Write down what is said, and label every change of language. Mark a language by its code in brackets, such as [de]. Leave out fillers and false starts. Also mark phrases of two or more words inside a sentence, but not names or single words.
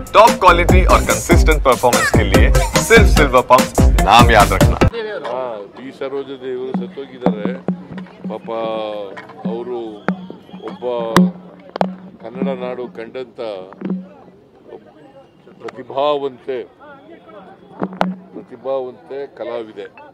[en] top quality [hi] और [en] consistent performance [hi] के लिए सिर्फ सिल्वर पंप नाम याद रखना। [kn] ಬಿ ಸರೋಜದೇವರು ಸತ್ತೋಗಿದ್ದಾರೆ ಪಾಪ. ಅವರು ಒಬ್ಬ ಕನ್ನಡ ನಾಡು ಕಂಡಂತ ಪ್ರತಿಭಾವಂತೆ ಕಲಾವಿದೆ.